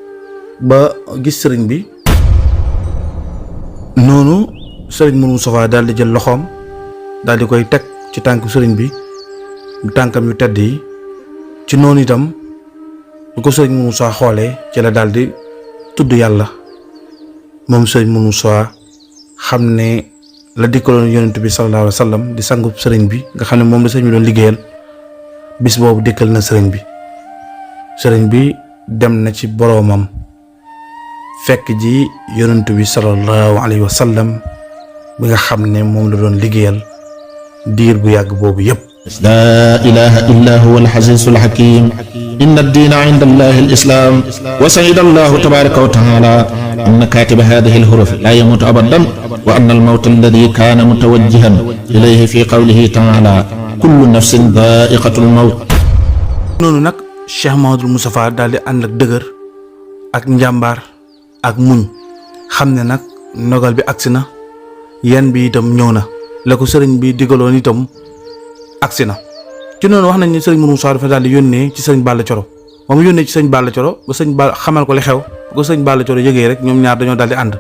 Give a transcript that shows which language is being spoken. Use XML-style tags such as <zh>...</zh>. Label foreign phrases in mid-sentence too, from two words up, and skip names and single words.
<wo>ba gis sëriñ bi noonu sëriñ Moustapha daal di jël loxoom daal di koy teg ci tànk sëriñ bi tànkam yu tedd yi ci noonu itam bu ko sëriñ Moussa xoolee ci la daal di tudd yàlla moom sëriñ Moussa xam ne la dikkaloon yonent bi</wo> <ar>صلى الله عليه وسلم</ar> <wo>di sangub sëriñ bi nga xam ne moom la sëriñ bi doon liggéeyal bis boobu dikkal na sëriñ bi dem na ci boroomam fekk ji yonent bi</wo> <ar>صلى الله عليه وسلم</ar> <wo>bi nga xam ne moom la doon liggéeyal diir bu yàgg boobu yépp.</wo> <ar>لا إله إلا هو العزيز الحكيم إن الدين عند الله الإسلام وسعد الله تبارك وتعالى أن كاتب هذه الحروف لا يموت أبدا وأن الموت الذي كان متوجها إليه في قوله تعالى كل نفس ذائقة الموت.</ar> <wo>noonu nag Cheikh Mouhamadoul Moustapha daal di ànd ak dëgër ak njàmbaar ak muñ xam ne nag ndogal bi agsi na yan bi itam ñëw na la ko sëriñ bi digaloon itam agsi na. ci noonu wax nañ ne sëriñ Mourou Moussa dafa daal di yónnee ci sëriñ Balla Coro ba mu yónnee ci sëriñ Balla Coro ba sëriñ Balla xamal ko li xew ba ko sëriñ Balla Coro yëgee rek ñoom ñaar dañoo daal di ànd.</wo>